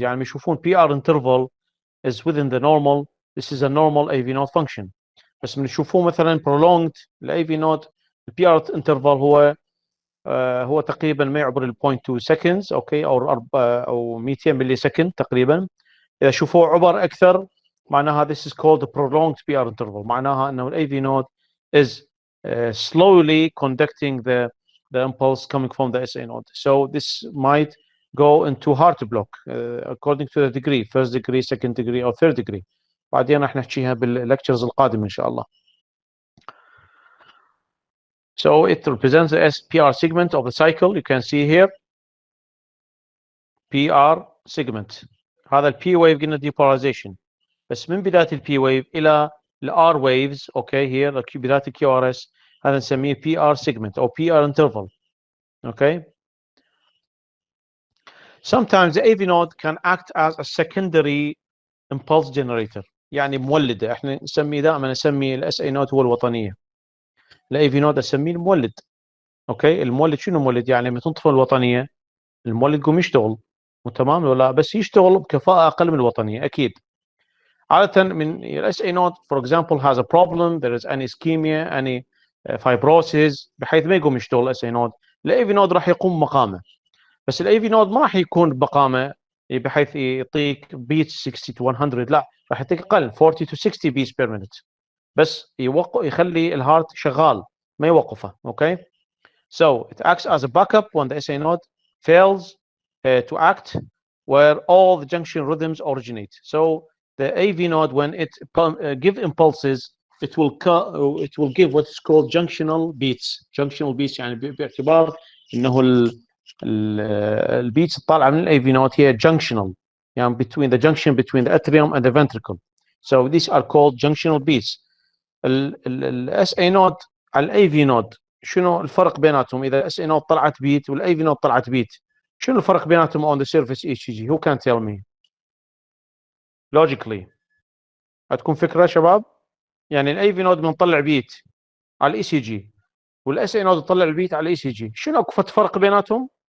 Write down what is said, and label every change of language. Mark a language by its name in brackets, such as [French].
[English] يعني يشوفون PR interval is within the normal. This is a normal AV node function. [Arabic] بس من يشوفوه مثلا prolonged ال AV node ال PR interval هو تقريبا ما يعبر ال 0.2 seconds. اوكي او 200 ملي سكند تقريبا. اذا شوفوه عبر اكثر معناها [English] this is called the prolonged PR interval. [Arabic] معناها انه [English] ال AV node is slowly conducting the impulse coming from the SA node. So this might go into heart block according to the degree, first degree, second degree, or third degree. [Arabic] بعدين راح نحكيها بالlectures القادمة إن شاء الله. [English] So it represents the SPR segment of the cycle. You can see here PR segment. [Arabic] هذا ال P wave قلنا depolarization. بس من بداية ال P wave إلى ال R waves. [English] Okay, here [Arabic] بداية ال QRS هذا نسميه [English] PR segment or PR interval. Okay. Sometimes the AV node can act as a secondary impulse generator. [Arabic] يعني مولدة. احنا نسمي ال SA node هو الوطنية. ال AV node اسميه المولد. اوكي، المولد شنو مولد؟ يعني لما تنطفئ الوطنية المولد يقوم يشتغل. تمام ولا؟ بس يشتغل بكفاءة أقل من الوطنية أكيد. عادة من [English] ال SA node for example has a problem, there is any ischemia, any fibrosis [Arabic] بحيث ما يقوم يشتغل [English] ال SA node. [Arabic] ال AV node راح يقوم مقامه. بس الاي في نود ما راح يكون بقامه بحيث يعطيك بيت 60 to 100. لا، راح يعطيك اقل [English] 40 to 60 beats per minute. [Arabic] بس يخلي الهارت شغال ما يوقفه. اوكي. [English] So it acts as a backup when the SA node fails to act where all the junction rhythms originate. So the AV node when it give impulses it will give what is called junctional beats. Junctional beats [Arabic] يعني باعتبار انه البيتس الطالعه من الاي في نود هي [English] junctional يعني between the junction between the atrium and the ventricle. So these are called junctional beats. [Arabic] الاس اي نود على الاي في نود شنو الفرق بيناتهم؟ اذا الاس اي نود طلعت بيت والاي في نود طلعت بيت شنو الفرق بيناتهم [English] on the surface ECG? Who can tell me logically؟ [Arabic] هتكون فكره شباب؟ يعني الاي في نود بنطلع بيت على الاي سي جي والاس اي نود تطلع البيت على الاي سي جي، شنو اكو فرق بيناتهم؟